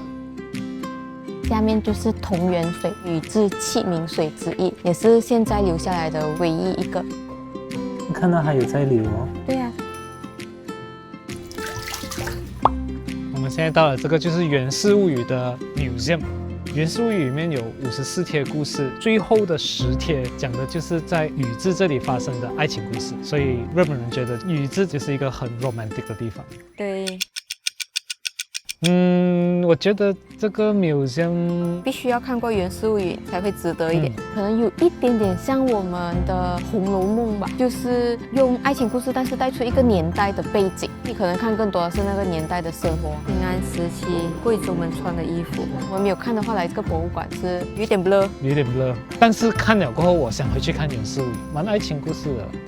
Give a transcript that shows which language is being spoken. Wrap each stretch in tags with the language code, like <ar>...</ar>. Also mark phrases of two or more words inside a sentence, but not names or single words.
<zh>下面就是桐原水，宇治7名水之一，也是現在留下來的唯一一個。看到還有在流哦。對呀。我們現在到了這個就是《源氏物語》的 museum，《源氏物語》裡面有54貼故事，最後的10貼講的就是在宇治這裡發生的愛情故事，所以日本人覺得宇治就是一個很 romantic 的地方。對。我覺得這個 museum 必須要看過《源氏物語》才會值得一點，可能有一點點像我們的《紅樓夢》吧，就是用愛情故事，但是帶出一個年代的背景。你可能看更多的是那個年代的生活，平安時期貴族們穿的衣服。我們沒有看的話，來這個博物館是有點 blur，但是看了過後，我想回去看《源氏物語》，蠻愛情故事的，</zh>